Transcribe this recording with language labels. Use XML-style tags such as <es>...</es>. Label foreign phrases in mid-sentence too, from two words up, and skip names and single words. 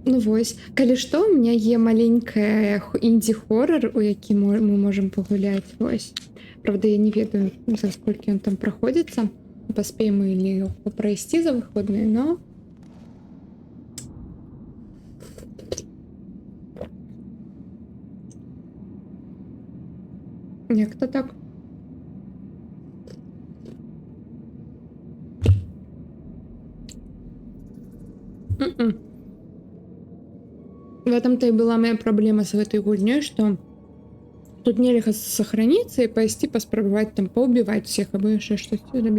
<be>Ну вось, калі што,</be> <ru>у меня</ru> <be>є маленькая інді-хоррор, у які мы можам пагуляць. Вось. Правда, я не ведаю, за сколькі ён там праходзіцца. Паспеем мы ли яго прайсці за выходныя, но... Як-то так.</be> <ru>В этом-то и была моя проблема с этой гульней, что тут нельзя сохраниться и пойти поспробовать там поубивать всех, або еще что-то робить.</ru>